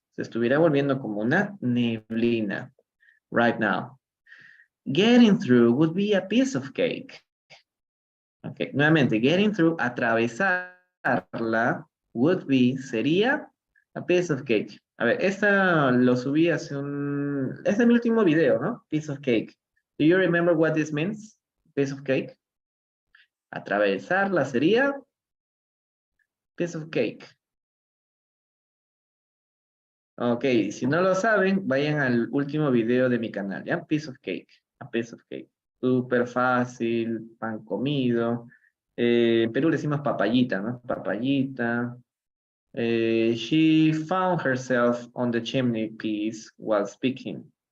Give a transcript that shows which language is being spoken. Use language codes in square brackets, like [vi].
[es] Se estuviera volviendo como una neblina [en] right now. Getting through would be a piece of cake. Okay, nuevamente, getting through, [es] atravesarla, [en] would be, sería a piece of cake. [es] A ver, esta lo subí hace este es mi último video, ¿no? [en] Piece of cake. Do you remember what this means? Piece of cake. [es] Atravesarla sería [en] piece of cake. [es] Ok, si no lo saben, vayan al último video de mi canal, ¿ya? [en] Piece of cake. A piece of cake. [es] Súper fácil, pan comido. En Perú le decimos papayita, ¿no? Papayita. [en] She found herself on the chimney piece while speaking.